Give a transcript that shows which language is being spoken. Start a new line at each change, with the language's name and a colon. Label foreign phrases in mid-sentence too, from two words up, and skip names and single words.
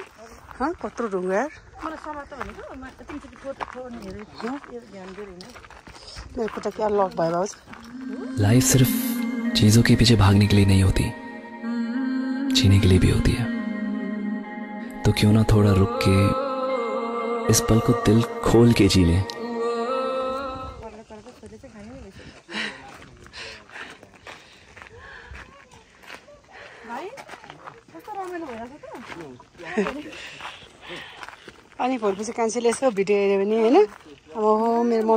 Nepali: कत्रो ढुङ्गा यार खुट्टा क्या लक भयो भाउजू
Hindi: लाइफ सिर्फ चीजों के पीछे भागने के लिए नहीं होती, जीने के लिए भी होती है। तो क्यों ना थोड़ा रुक के इस पल को दिल खोल के जी लें।
Nepali: अनि भोलिपछि कान्छीले यसो भिडियो हेऱ्यो भने होइन अब मेरो मम